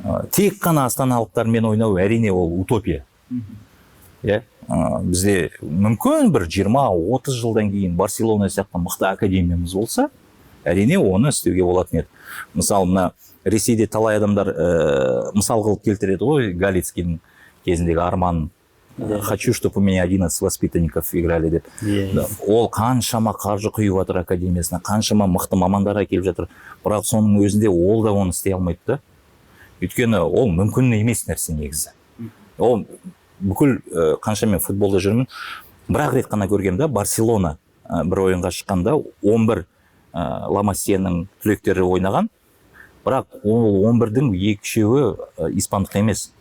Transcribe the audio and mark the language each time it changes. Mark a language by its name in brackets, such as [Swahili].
[Kazakh] Тек қана астаналықтармен ойнау әрине ол утопия. Бізде мүмкін бір 20-30 жылдан кейін Барселона сияқты мықты академиямыз болса, әрине оны істеуге болатын еді. Мысалы, мына Ресейде талай адамдар мысал қылып келтіреді ғой, Галицкийдің кезіндегі арман. [Russian] Хочу, чтобы у меня 11 воспитанников играли деп. [Kazakh] Ол қаншама қаржы құйып жатыр академиясына, қаншама мықты мамандар әкеліп жатыр. Бірақ соның өзінде ол да оны істей алмайды да. Өйткені ол мүмкін емес нәрсе негізі. Ол бүкіл қанша мен футболда жүрмін, бірақ рет қана көргем да, Барселона бір ойынға шыққанда 11 Ламасияның түлектері ойнаған, бірақ ол 11-дің 2-3-еуі испандық емес.